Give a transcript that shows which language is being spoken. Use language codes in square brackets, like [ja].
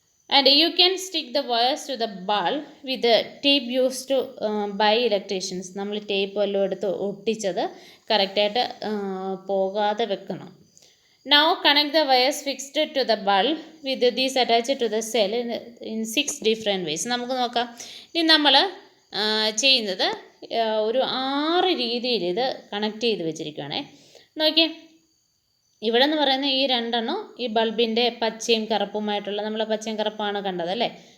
[en] And you can stick the wires to the bulb with tape use to by electricians. [ml] നമ്മൾ tape വല്ലതും എടുത്ത് ഒട്ടിച്ചത് കറക്റ്റായിട്ട് പോകാതെ വെക്കണം. [en] Now connect the wires fixed to the bulb with these attached to the cell in 6 different ways. [ml] നമുക്ക് നോക്കാം. ഇനി നമ്മൾ ചെയ്യുന്നത് ഒരു 6 രീതിയിൽ ഇത് കണക്ട് ചെയ്ത് വെച്ചിരിക്കുകയാണേ. നോക്കിയേ, ഇവിടെ എന്ന് പറയുന്നത് ഈ 2 എണ്ണം ഈ ബൾബിൻ്റെ പച്ചയും കറുപ്പുമായിട്ടുള്ള, നമ്മൾ പച്ചയും കറുപ്പാണ് കണ്ടതല്ലേ.